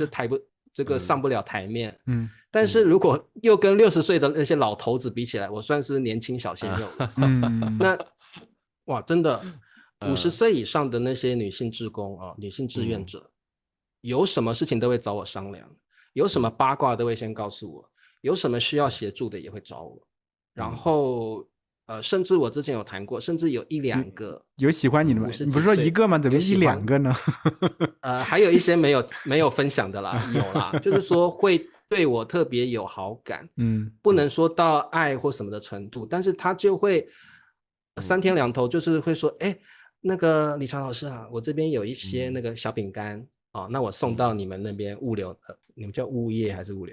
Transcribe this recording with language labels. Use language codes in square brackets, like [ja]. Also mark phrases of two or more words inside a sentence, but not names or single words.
[zh] 上不了台面，但是如果又跟60歲的那些老頭子比起來，我算是年輕小鮮肉，那哇，真的50歲以上的那些女性志工啊，女性志願者，有什麼事情都會找我商量，有什麼八卦都會先告訴我，有什麼需要協助的也會找我，然後甚至我之前有談過，甚至有1-2個有喜歡你的嗎？你不是說一個嗎？怎麼1-2個呢？還有一些沒有分享的啦，有啦，就是說會對我特別有好感，不能說到愛或什麼的程度，但是他就會3天2頭就是會說，那個理查老師啊，我這邊有一些那個小餅乾那我送到你們那邊物流，你們叫物業還是物流？